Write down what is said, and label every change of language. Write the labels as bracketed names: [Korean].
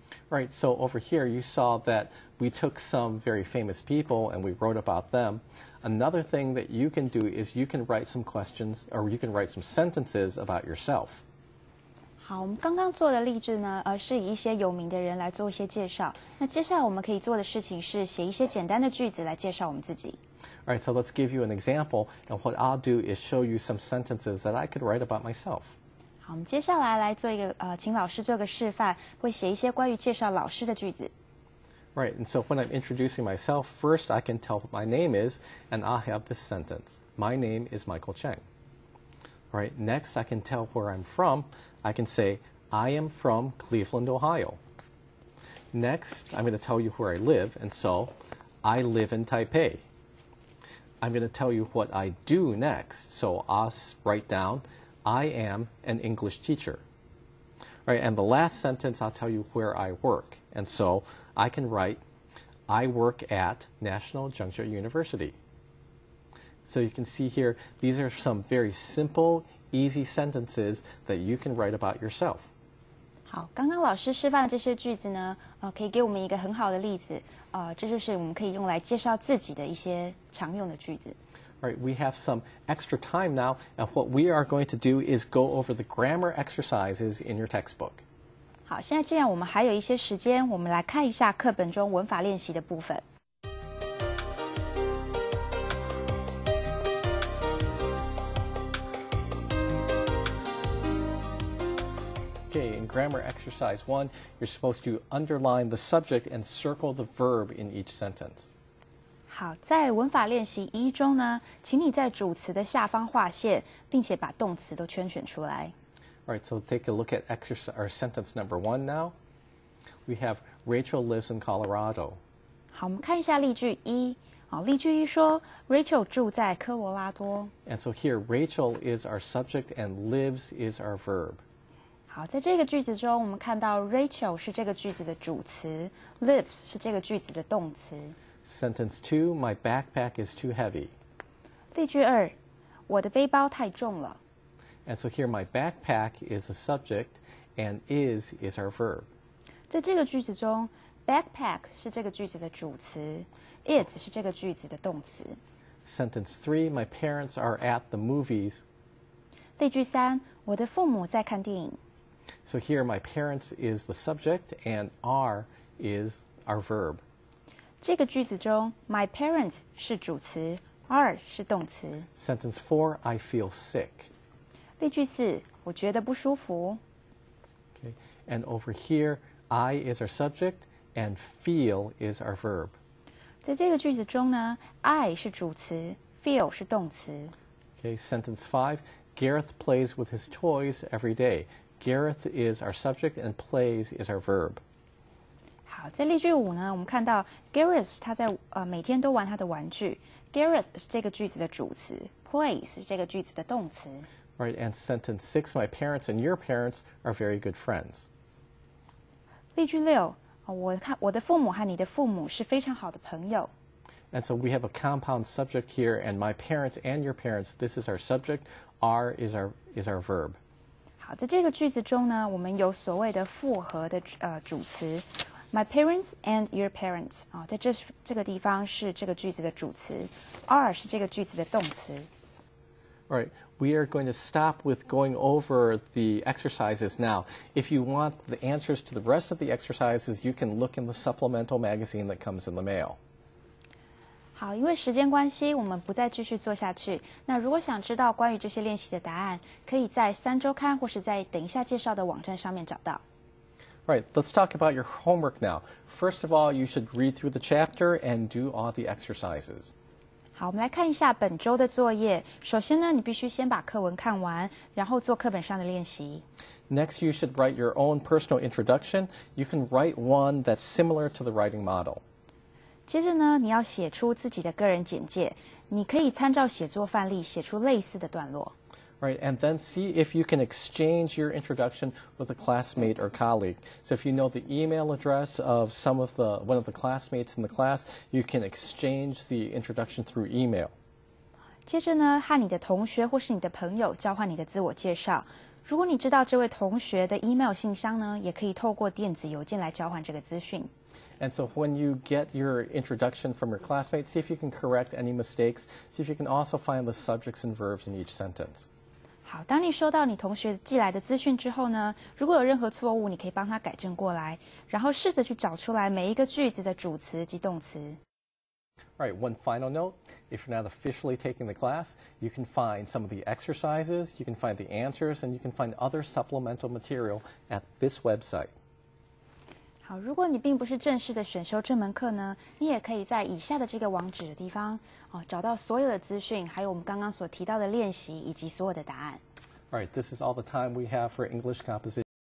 [English] Right, so over here you saw that we took some very famous people and we wrote about them. Another thing that you can do is you can write some questions, or you can write some sentences about yourself. [Chinese] 好，我们刚刚做的例句呢，是以一些有名的人来做一些介绍。那接下来我们可以做的事情是写一些简单的句子来介绍我们自己。 [English] All right, so let's give you an example, and what I'll do is show you some sentences that I could write about myself. [Chinese] 好，我们接下来来做一个请老师做个示范，会写一些关于介绍老师的句子。 [English] Right, and so when I'm introducing myself, first I can tell what my name is, and I'll have this sentence. My name is Michael Cheng. All right, next I can tell where I'm from. I can say, I am from Cleveland, Ohio. Next, I'm going to tell you where I live, and so, I live in Taipei. I'm going to tell you what I do next, so I'll write down, I am an English teacher. All right, and the last sentence, I'll tell you where I work. And so I can write, I work at National Junction University. So you can see here, these are some very simple, easy sentences that you can write about yourself. [Chinese] 好，刚刚老师示范的这些句子呢，可以给我们一个很好的例子，这就是我们可以用来介绍自己的一些常用的句子。 [English] All right, we have some extra time now, and what we are going to do is go over the grammar exercises in your textbook. [Chinese] 好，现在既然我们还有一些时间，我们来看一下课本中文法练习的部分。 [English] grammar exercise 1, you're supposed to underline the subject and circle the verb in each sentence. [Chinese] 好，在文法练习1中呢，请你在主词的下方划线，并且把动词都圈选出来。 [English] All right, so take a look at sentence number 1 now. We have Rachel lives in Colorado. [Chinese] 好，我们看一下例句1。好，例句1说 Rachel 住在科罗拉多。 [English] And so here, Rachel is our subject and lives is our verb. [Chinese] 好，在这个句子中，我们看到 Rachel 是这个句子的主词 ，lives 是这个句子的动词。 [English] Sentence 2, my backpack is too heavy. [Chinese] 例句2，我的背包太重了。 [English] And so here, my backpack is the subject and is our verb. [Chinese] 在这个句子中 ，backpack 是这个句子的主词 ，is 是这个句子的动词。 [English] Sentence 3, my parents are at the movies. [Chinese] 例句3，我的父母在看电影。 [English] So here, my parents is the subject and are is our verb. [Chinese] 这个句子中 ， [English] my parents [Chinese] 是主词 ，are 是动词。 [English] Sentence 4, I feel sick. [Chinese] 例句4，我觉得不舒服。 [English] Okay. And over here, I is our subject and feel is our verb. [Chinese] 在这个句子中呢 ，I 是主词 ，feel 是动词。 [English] Okay. Sentence 5, Gareth plays with his toys every day. Gareth is our subject and plays is our verb. [Chinese] 好，在例句5呢，我们看到 Gareth 他在每天都玩他的玩具。 Gareth 是这个句子的主词 ，plays 是这个句子的动词。 [English] Right, and sentence 6, my parents and your parents are very good friends. [Chinese] 例句6，我的父母和你的父母是非常好的朋友。 [English] And so we have a compound subject here, and my parents and your parents, this is our subject, are is our verb. [Chinese] 好，在这个句子中呢，我们有所谓的复合的主词 ， [English] my parents and your parents [Chinese] 啊，在这个地方是这个句子的主词 ，are 是这个句子的动词。 [English] All right, we are going to stop with going over the exercises now. If you want the answers to the rest of the exercises, you can look in the supplemental magazine that comes in the mail. [Chinese] 好，因为时间关系，我们不再继续做下去。那如果想知道关于这些练习的答案，可以在3周刊或是在等一下介绍的网站上面找到。 [English] All right, let's talk about your homework now. First of all, you should read through the chapter and do all the exercises. [Chinese] 好，我们来看一下本周的作业。首先呢，你必须先把课文看完，然后做课本上的练习。 [English] Next, you should write your own personal introduction. You can write one that's similar to the writing model. [Chinese] 接着呢，你要写出自己的个人简介，你可以参照写作范例写出类似的段落。 [English] Right, and then see if you can exchange your introduction with a classmate or colleague. So if you know the email address of one of the classmates in the class, you can exchange the introduction through email. [Chinese] 接着呢，和你的同学或是你的朋友交换你的自我介绍。如果你知道这位同学的 email 信箱呢，也可以透过电子邮件来交换这个资讯。 [English] And so when you get your introduction from your classmates, see if you can correct any mistakes. See if you can also find the subjects and verbs in each sentence. [Chinese] 好，当你收到你同学寄来的资讯之后呢，如果有任何错误，你可以帮他改正过来，然后试着去找出来每一个句子的主词及动词。 [English] All right, one final note. If you're not officially taking the class, you can find some of the exercises, you can find the answers, and you can find other supplemental material at this website. [Chinese] 好，如果你并不是正式的选修这门课呢，你也可以在以下的这个网址的地方找到所有的资讯，还有我们刚刚所提到的练习以及所有的答案。 [English] All right, this is all the time we have for English composition.